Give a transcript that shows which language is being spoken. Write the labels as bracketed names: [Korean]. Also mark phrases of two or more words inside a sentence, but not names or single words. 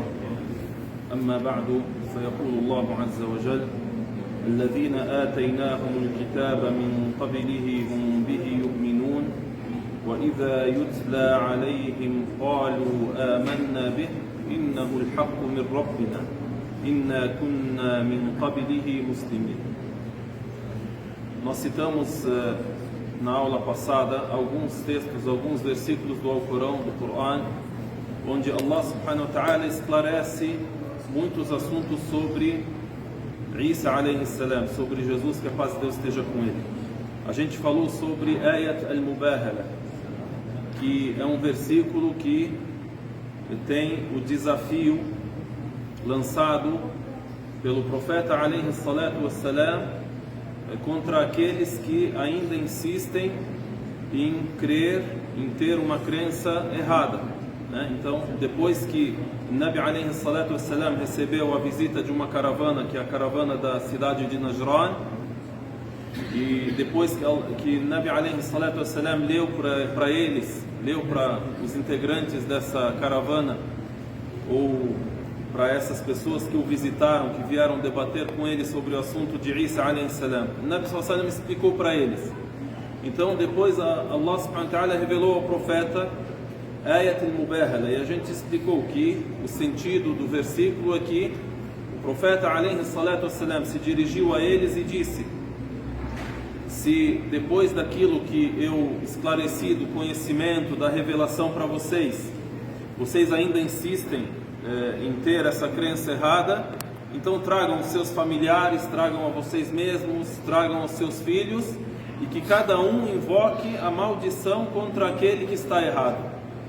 [Arabic] أما بعد، فيقول الله عز وجل: الذين آتيناهم الكتاب من قبله هم به يؤمنون وإذا يتلى عليهم قالوا آمنا به إنه الحق من ربنا إنا كنا من قبله مسلمين. [Portuguese] Nós citamos na aula passada alguns textos, alguns versículos do Alcorão, do Coran, onde Allah [Arabic] سبحانه وتعالى [Portuguese] esclarece muitos assuntos sobre Isa [Arabic] عليه السلام, [Portuguese] sobre Jesus, que a paz de Deus esteja com ele. A gente falou sobre [Arabic] آية المباهلة, [Portuguese] que é um versículo que tem o desafio lançado pelo profeta [Arabic] عليه الصلاة والسلام [Portuguese] contra aqueles que ainda insistem em crer, em ter uma crença errada, né? Então, depois que [Arabic] نبي عليه الصلاة والسلام [Portuguese] recebeu a visita de uma caravana, que é a caravana da cidade de Najran, e depois que [Arabic] نبي عليه الصلاة والسلام [Portuguese] leu para os integrantes dessa caravana, ou para essas pessoas que o visitaram, que vieram debater com ele sobre o assunto de Isa [Arabic] عليه السلام, نبي صلى الله عليه وسلم [Portuguese] explicou para eles. Então depois Allah [Arabic] سبحانه وتعالى [Portuguese] revelou ao profeta [Arabic] آية المباهلة, [Portuguese] e a gente explicou que o sentido do versículo é que o profeta [Arabic] عليه الصلاة والسلام [Portuguese] se dirigiu a eles e disse: se depois daquilo que eu esclareci, do conhecimento, da revelação para vocês, vocês ainda insistem em ter essa crença errada, então tragam os seus familiares, tragam a vocês mesmos, tragam os seus filhos, e que cada um invoque a maldição contra aquele que está errado.